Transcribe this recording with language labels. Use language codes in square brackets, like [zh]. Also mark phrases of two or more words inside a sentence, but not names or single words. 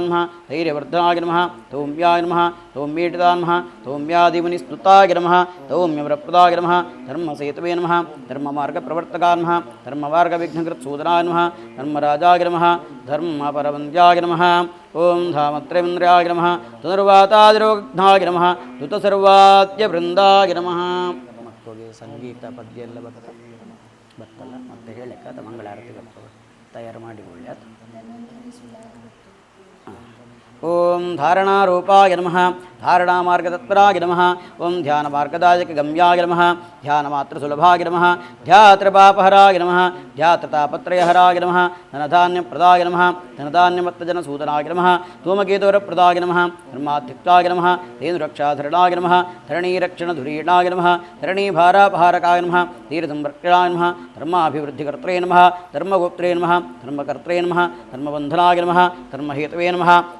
[sa] ನಮಃ ಧೈರ್ಯವರ್ಧನಾಯ ನಮಃ ತೌಮ್ಯಾಯ ನಮಃ ತೌಮ್ಯೇಟಿತಾಯ ನಮಃ ತೌಮ್ಯಾದಿಮುನಿಸ್ತುತಾಯ ನಮಃ ತೌಮ್ಯವರಪ್ರದಾಯ ನಮಃ ಧರ್ಮಸೇತುವೇ ನಮಃ ಧರ್ಮಮಾರ್ಗಪ್ರವರ್ತಕಾಯ ನಮಃ ಧರ್ಮಮಾರ್ಗವಿಘ್ನಕೃತ್ಸೂದನಾಯ ನಮಃ ಧರ್ಮರಾಜಾಯ ನಮಃ ಧರ್ಮಪರವಂದ್ಯಾಯ ನಮಃ ಓಂ ಧಾಮತ್ರೈಂದ್ರ್ಯಾಯ ನಮಃ ಧನುರ್ವಾತಾದಿರೋಗ್ನಾಯ ನಮಃ ಧೃತಸರ್ವಾದ್ಯವೃಂದಾಯ ನಮಃ [kn] ಮಕ್ಕಳಿಗೆ ಸಂಗೀತ ಪದ್ಯ ಎಲ್ಲ ಬರ್ತಲ್ಲ ಮತ್ತೆ ಹೇಳಕ್ಕೆ ಅದು ಮಂಗಳಾರತಿ ಬರ್ತದೆ ತಯಾರು ಮಾಡಿಕೊಳ್ಳಿ ಅದು [sa] ಓಂ ಧಾರಣಾರೂಪಾಯ ನಮಃ ಧಾರಣಾಮಾರ್ಗತತ್ಪರಾಯ ನಮಃ ಓಂ ಧ್ಯಾನಮಾರ್ಗದಾಯಕಗಮ್ಯಾಯ ನಮಃ ಧ್ಯಾನಮಾತ್ರಸುಲಭಾಯ ನಮಃ ಧ್ಯಾತೃಪಾಪಹರಾಯ ನಮಃ ಧ್ಯಾತತಾಪತ್ರಯಹರಾಯ ನಮಃ ಧನಧಾನ್ಯಪ್ರದಾಯ ನಮಃ ಧನಧಾನ್ಯಮತ್ತಜನಸೂದನಾಯ ನಮಃ ಧೂಮಕೇತುವರಪ್ರದಾಯ ನಮಃ ಧರ್ಮಾತ್ಯುಕ್ತಾಯ ನಮಃ ಧೇನುರಕ್ಷಾಧರಣಾಯ ನಮಃ ಧರಣೀರಕ್ಷಣಧುರೀಣಾಯ ನಮಃ ಧರಣೀಭಾರಾಪಹಾರಕಾಯ ನಮಃ ಧೀರಸಂರಕ್ಷಣಾಯ ನಮಃ ಧರ್ಮಾಭಿವೃದ್ಧಿಕರ್ತೃ ನಮಃ ಧರ್ಮಗೋಪ್ತ್ರೇ ನಮಃ ಧರ್ಮಕರ್ತೃ ನಮಃ ಧರ್ಮಬಂಧನಾಯ ನಮಃ ಧರ್ಮಹೇತವೇ ನಮಃ